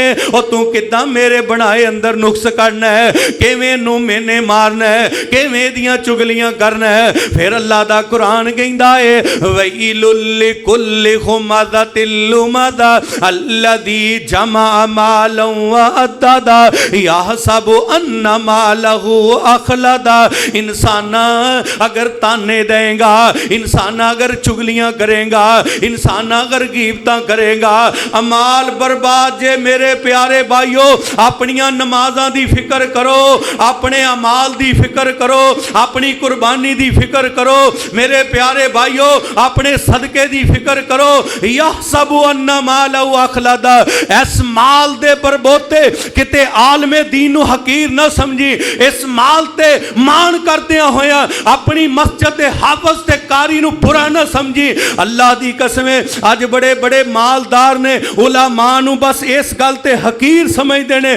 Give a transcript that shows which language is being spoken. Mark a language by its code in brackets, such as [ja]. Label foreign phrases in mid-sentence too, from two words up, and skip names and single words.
[pa] ਔਰ ਤੂ ਕਿੱਦਾਂ ਮੇਰੇ ਬਣਾਏ ਅੰਦਰ ਨੁਕਸ ਕਰਨਾ ਹੈ, ਕਿਵੇਂ ਨੂੰ ਮੈਂਨੇ ਮਾਰਨਾ ਹੈ, ਕਿਵੇਂ ਦੀਆਂ ਚੁਗ਼ਲੀਆਂ ਕਰਨਾ ਹੈ। ਫਿਰ ਅੱਲਾਹ ਦਾ ਕੁਰਾਨ ਕਹਿੰਦਾ ਹੈ [ar] ويل لكل همزة لمزة الذي جمع مالا وعدده يحسب أن ماله أخلده. [pa] ਇਨਸਾਨ ਅਗਰ ਤਾਨੇ ਦੇਗਾ, ਇਨਸਾਨ ਅਗਰ ਚੁਗ਼ਲੀਆਂ ਕਰੇਗਾ, ਇਨਸਾਨ ਅਗਰ ਗ਼ੀਬਤਾਂ ਕਰੇਗਾ, ਅਮਾਲ ਬਰਬਾਦ ਜੇ। ਮੇਰੇ ਪਿਆਰੇ ਭਾਈਓ, ਆਪਣੀਆਂ ਨਮਾਜ਼ਾਂ ਦੀ ਫ਼ਿਕਰ ਕਰੋ, ਆਪਣੇ ਅਮਾਲ ਦੀ ਫ਼ਿਕਰ ਕਰੋ, ਆਪਣੀ ਕੁਰਬਾਨੀ ਦੀ ਫ਼ਿਕਰ ਕਰੋ। ਮੇਰੇ ਪਿਆਰੇ ਭਾਈਓ, ਆਪਣੇ ਸਦਕੇ ਦੀ ਫ਼ਿਕਰ ਕਰੋ। [ar] يحسب أن ماله أخلده, [pa] ਇਸ ਮਾਲ ਦੇ ਪਰਬੋਤੇ ਕਿਤੇ ਆਲਮੇ ਦੀਨ ਨੂੰ ਹਕੀਰ ਨਾ ਸਮਝੀ, ਇਸ ਮਾਲ ਤੇ ਮਾਣ ਕਰਦਿਆਂ ਹੋਇਆ ਆਪਣੀ ਮਸਜਿਦ ਦੇ ਹਾਫ਼ਿਜ਼ ਤੇ ਕਾਰੀ ਨੂੰ ਬੁਰਾ ਨਾ ਸਮਝੀ। ਅੱਲਾਹ ਦੀ ਕਸਮ, ਅੱਜ ਬੜੇ ਬੜੇ ਮਾਲਦਾਰ ਨੇ ਉਲਮਾ ਨੂੰ ਬਸ ਇਸ ਗੱਲ ਤੇ ਹਕੀਰ ਸਮਝਦੇ ਨੇ।